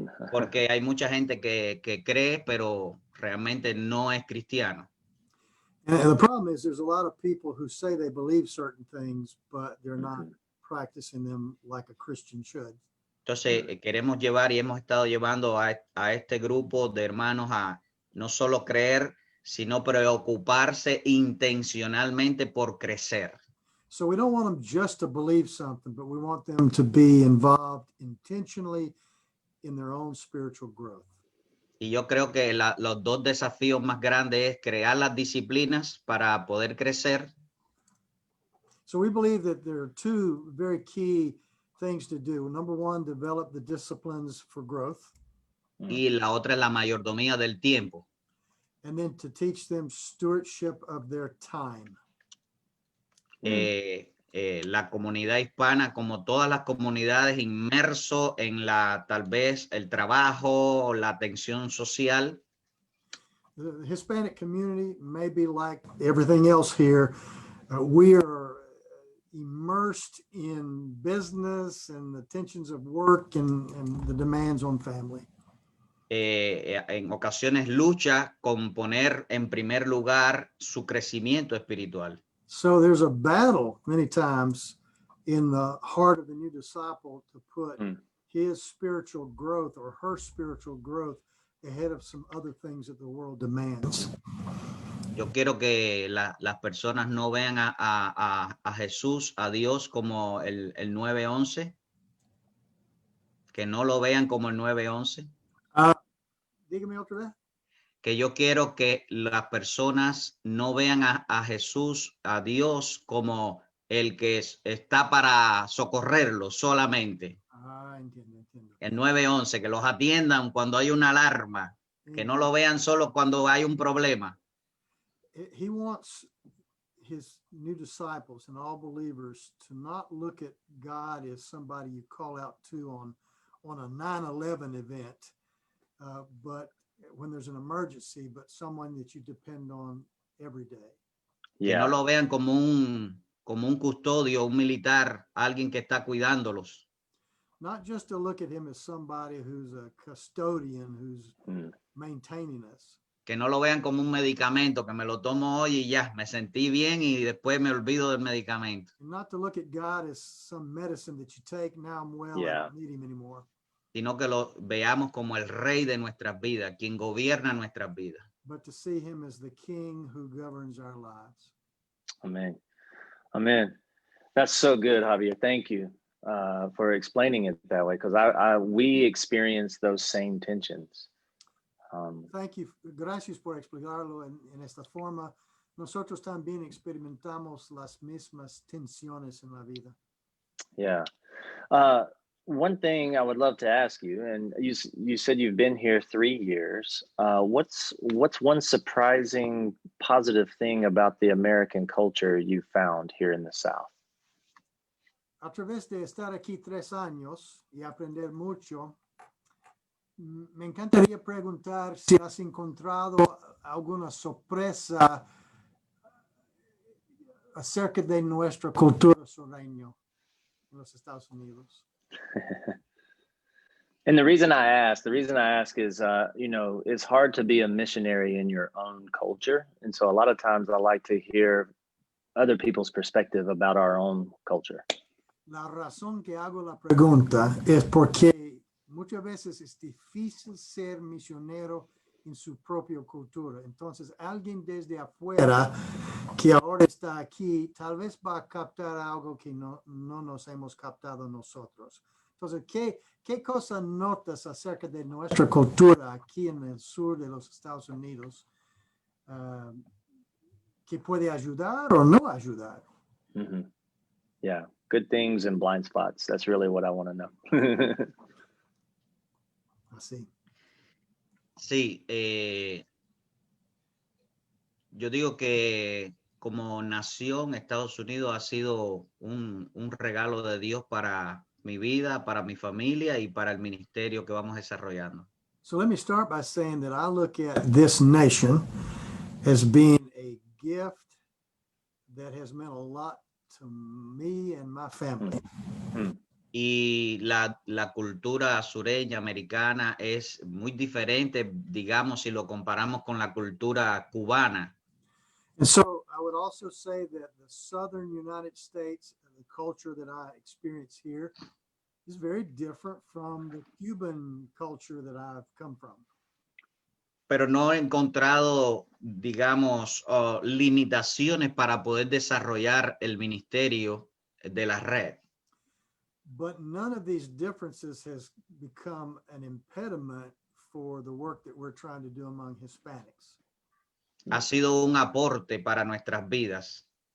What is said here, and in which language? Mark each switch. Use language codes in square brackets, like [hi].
[es] Porque hay mucha gente que cree, pero realmente no es cristiano. [en] And the problem is there's a lot of people who say they believe certain things, but they're not practicing them like a Christian should. [es] Entonces queremos llevar y hemos estado llevando a este grupo de hermanos a no solo creer, sino preocuparse intencionalmente por crecer. [en] So we don't want them just to believe something, but we want them to be involved intentionally in their own spiritual growth. [es] Y yo creo que los dos desafíos más grandes es crear las disciplinas para poder crecer. [en] So we believe that there are two very key things to do. Number one, develop the disciplines for growth. [es] Y la otra es la mayordomía del tiempo. [en] And then to teach them stewardship of their time. [es] La comunidad hispana, como todas las comunidades, inmerso en tal vez el trabajo, la atención social. [en] The Hispanic community may be like everything else here. We are immersed in business and the tensions of work and the demands on family. [es] En ocasiones lucha con poner en primer lugar su crecimiento espiritual. [en] So there's a battle many times in the heart of the new disciple to put his spiritual growth or her spiritual growth ahead of some other things that the world demands. [es] Yo quiero que las personas no vean a Jesús, a Dios, como el 911. Que no lo vean como el 911. Dígame otra vez. que yo quiero que las personas no vean a Jesús, a Dios, como el que está para socorrerlos solamente. Ah, entiendo. El 911, que los atiendan cuando hay una alarma, que no lo vean solo cuando hay un problema. [en] He wants his new disciples and all believers to not look at God as somebody you call out to on a 9/11 event, but when there's an emergency, but someone that you depend on every day. [es] Que no lo vean como un custodio, un militar, alguien que está cuidándolos. [en] Not just to look at him as somebody who's a custodian who's maintaining us. [es] Que no lo vean como un medicamento, que me lo tomo hoy y ya, me sentí bien y después me olvido del medicamento. [en] Not to look at God as some medicine that you take, now I'm well, I don't need him anymore. [es] Sino que lo veamos como el rey de nuestras vidas, quien gobierna nuestras vidas. [en] But to see him as the king who governs our lives. Amen. Amen. That's so good, Javier. Thank you for explaining it that way, because we experience those same tensions. Thank you. [es] Gracias por explicarlo en esta forma. Nosotros también experimentamos las mismas tensiones en la vida. [en] Yeah. One thing I would love to ask you, and you said you've been here 3 years. What's one surprising positive thing about the American culture you found here in the South? [es] A través de estar aquí 3 años y aprender mucho, me encantaría preguntar si has encontrado alguna sorpresa acerca de nuestra cultura sureña en los Estados Unidos. [en] And the reason I ask is, it's hard to be a missionary in your own culture. And so a lot of times I like to hear other people's perspective about our own culture. [es] La razón que hago la pregunta es porque muchas veces es difícil ser misionero en su propia cultura. Entonces, alguien desde afuera que ahora está aquí, tal vez va a captar algo que no nos hemos captado nosotros. Entonces, ¿qué cosas notas acerca de nuestra cultura aquí en el sur de los Estados Unidos que puede ayudar o no ayudar? Mm-hmm. [en] Yeah, good things and blind spots. That's really what I want to know. [es] Así. Sí, yo digo que como nación, Estados Unidos ha sido un regalo de Dios para mi vida, para mi familia y para el ministerio que vamos desarrollando. [en] So let me start by saying that I look at this nation as being a gift that has meant a lot to me and my family. Mm-hmm. [es] Y la cultura sureña americana es muy diferente, digamos, si lo comparamos con la cultura cubana. [en] And so I would also say that the southern United States and the culture that I experience here is very different from the Cuban culture that I've come from. [es] Pero no he encontrado, digamos, limitaciones para poder desarrollar el ministerio de la red. [en] But none of these differences has become an impediment for the work that we're trying to do among Hispanics. [es] Ha sido un aporte para nuestras vidas.